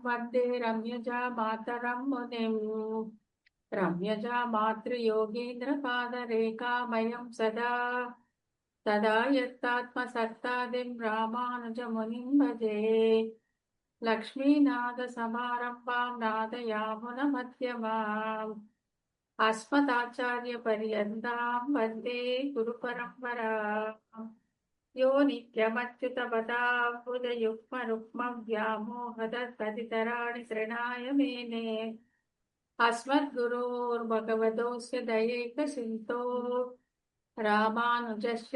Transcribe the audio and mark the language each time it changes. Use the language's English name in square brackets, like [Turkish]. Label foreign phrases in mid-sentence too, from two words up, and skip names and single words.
[Sanskrit] वन्दे रम्यजा मातरम् मुनिम् रम्यजा मातृ योगीन्द्र पादरेखामयम् सदा तदा यत्तात्म सत्तादिम् रामानुज मुनिम् भजे लक्ष्मीनाथ समारम्भाम् नाथयामुन मध्यमाम् अस्मदाचार्य पर्यन्तां वन्दे गुरुपरम्पराम् यो नित्यमच्युतपदाम्बुजयुग्मरुक्मव्यामोहदत्तदितराणि तृणाय मेने अस्मद्गुरोर्भगवतोऽस्य दयैकसिन्धो रामानुजस्य